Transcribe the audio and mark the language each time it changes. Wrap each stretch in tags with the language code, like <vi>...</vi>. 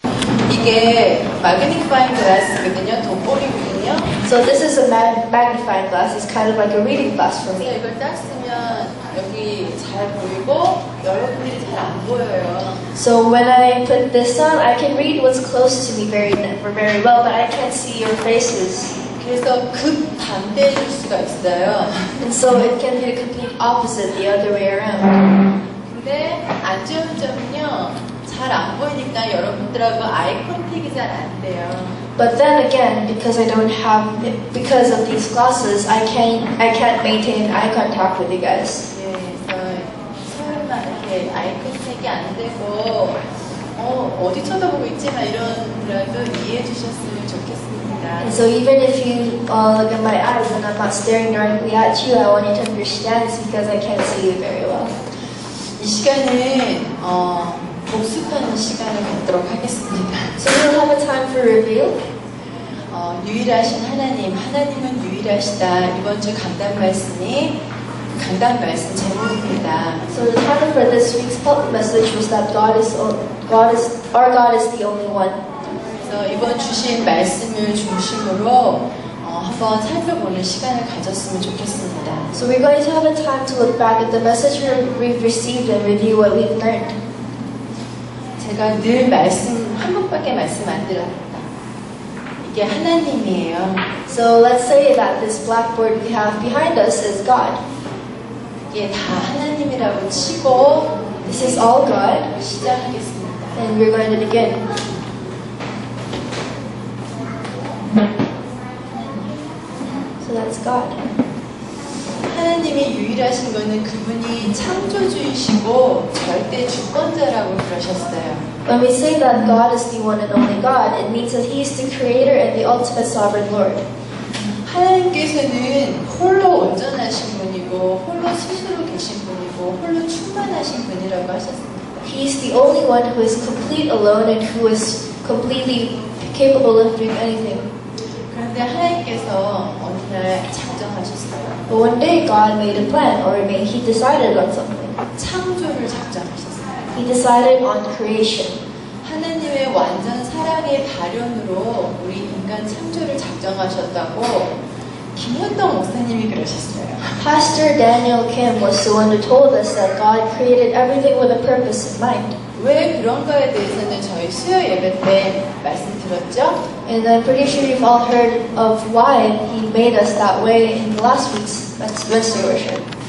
<ko>이게 magnifying glass거든요. 돋보기거든요.</ko> <en>So this is a magnifying glass. It's kind of like a reading glass for me.</en> <ko>이걸 딱 쓰면 여기 잘 보이고 여러분들이 잘 안 보여요.</ko> <en>So when I put this on, I can read what's close to me very well, but I can't see your faces.</en> <ko>그래서 극반대일 수가 있어요.</ko> <en>And so it can be the complete opposite, the other way around.</en> <ko>근데 안 좋은 점은요, 잘 안 보이니까 여러분들하고 아이 컨택이 잘 안 돼요.</ko> <en>But then again, because because of these glasses, I can't maintain eye contact with you guys.</en> <ko>예, 그래서 설마 이렇게 아이 컨택이 안 되고, 어디 쳐다보고 있지만 이런 거라도 이해해 주셨으면 좋겠습니다.</ko> <en>And so even if you look at my eyes and I'm not staring directly at you, I want you to understand it's because I can't see you very well.</en> <ko>이 시간은 복습하는 시간을 갖도록 하겠습니다.</ko> <en>So we'll have a time for review.</en> <ko>유일하신 하나님은 유일하시다. 이번 주 강단 말씀 제목입니다.</ko> <en>So the title for this week's message was that our God is the only one.</en> <ko>그래서 이번 주신 말씀을 중심으로 한번 살펴보는 시간을 가졌으면 좋겠습니다.</ko> <en>So we're going to have a time to look back at the message we've received and review what we've learned.</en> <ko>제가 늘 한 번밖에 말씀 안 드렸다. 이게 하나님이에요.</ko> <en>So let's say that this blackboard we have behind us is God.</en> <ko>이게 다 하나님이라고 치고</ko> <en>This is all God.</en> <ko>시작하겠습니다.</ko> <en>And we're going to begin. So that's God.</en> <ko>하나님이 유일하신 것은 그분이 창조주이시고 절대 주권자라고 그러셨어요.</ko> <en>When we say that God is the one and only God, it means that He is the creator and the ultimate sovereign Lord.</en> <ko>하나님께서는 홀로 온전하신 분이고 홀로 스스로 계신 분이고 홀로 충만하신 분이라고 하셨습니다.</ko> <en>He is the only one who is complete alone and who is completely capable of doing anything.</en> <ko>그런데 하나님께서 어느 날 작정하셨어요.</ko> <en>But one day God made a plan, or He decided on something.</en> <ko>창조를 작정하셨어요.</ko> <en>He decided on creation.</en> <ko>하나님의 완전 사랑의 발현으로 우리 인간 창조를 작정하셨다고 김현동 목사님이 그러셨어요.</ko> <en>Pastor Daniel Kim was the one who told us that God created everything with a purpose in mind.</en> <ko>왜 그런가에 대해서는 저희 수요 예배 때 말씀드렸죠?</ko> <en>And I'm pretty sure you've all heard of why He made us that way in last week's Wednesday worship.</en>